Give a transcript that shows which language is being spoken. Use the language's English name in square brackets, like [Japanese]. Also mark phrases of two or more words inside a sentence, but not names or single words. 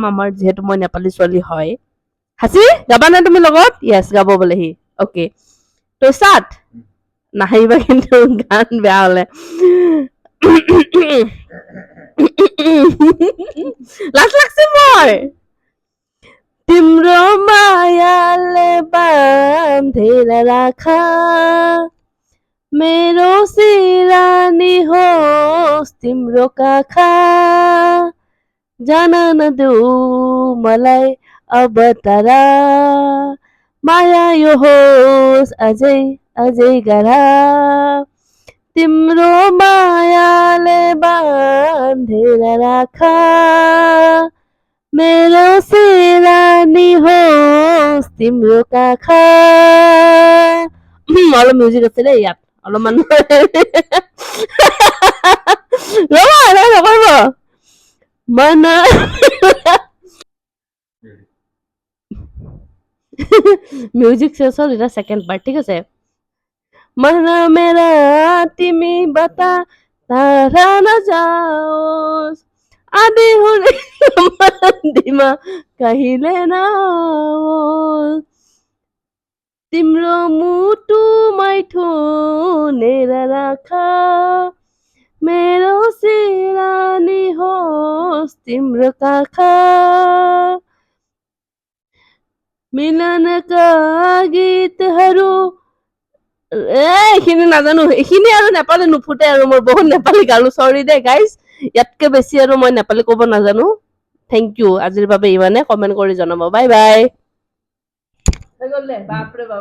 [Assamese] আমাৰ যিহেতু মই নেপালী ছোৱালী হয়। হাসি গাবা নে তুমি লগত? য়েছ গাব বোলে সি। অ'কে তো ষ্টাৰ্ট। নাহিবা কিন্তু গান বেয়া হ'লে। লাজ লাগছে মই। [Nepali] तिम्रो मायाले बाँधेर राखा मेरो सिरानी होस् तिम्रो काखा जान नदेऊ मलाई अब तारा माया यो होस् अझै अझै गाढा तिम्रो मायाले बाँधेर राखा मेरो सिरानी होस् तिम्रो काखा। [Assamese] অলপ মিউজিক আছে দেই ইয়াত, অলপমান ৰবা নকৰিব मन মিউজিক শেষ হ'ল, এটা সেকেন্ড পার্ট, ঠিক আছে। [Nepali] मन मेरा तिमी बता तारा नजाओस् आधी हुने मन्दीमा कहिले नआओस् तिम्रो मुटुमै ठुनेर राख मेरो सिरानी होस् तिम्रो काखा मिलनका गीतहरू [Assamese] এইখিনি নাজানো, এইখিনি আৰু নেপালী নুফুটে আৰু মই বহুত নেপালী গালো, চৰি দে গাইজ। ইয়াতকে বেছি আৰু মই নেপালী ক'ব নাজানো। [English] thank you, [Assamese] আজিৰ বাবে ইমানে। কমেণ্ট কৰি জনাব। [English] bye bye. [Assamese] হৈ গ'ল দে, বাপৰে বাপ।